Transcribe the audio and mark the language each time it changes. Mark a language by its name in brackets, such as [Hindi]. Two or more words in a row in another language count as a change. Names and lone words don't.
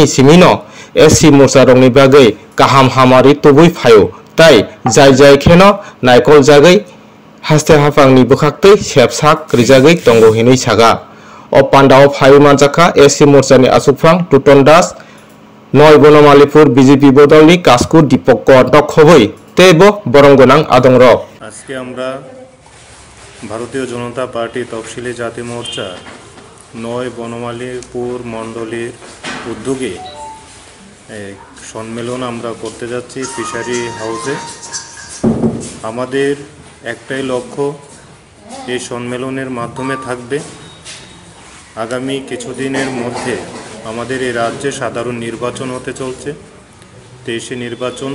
[Kok Borok] Simino SC Mursa Rokni bagai Kaham Hamari Tubui Fayo Tai Jai Jai Keno Naikol Jagai Haste Hafang ni Bukakte Sepsak Rizagai Tongo Hinui Saga O Pandao Fayo Manjaka SC Mursa ni Asupang Tutondas Noi Bonomalipur BJP Bodol ni Kasku Dipokor Dokhoboi Tebo Borongonang Adongrok [Bangla] আজকে আমরা ভারতীয় জনতা পার্টি তফসিলি জাতি মোর্চা 9 বনমালীপুর মণ্ডলীর উদ্যোগে এক সম্মেলন আমরা করতে যাচ্ছি [English] fishery house. [Bangla] আমাদের একটাই লক্ষ্য, এই সম্মেলনের মাধ্যমে থাকবে আগামী কিছুদিনের মধ্যে আমাদের এই রাজ্যে সাধারণ নির্বাচন হতে চলছে, 23শে নির্বাচন।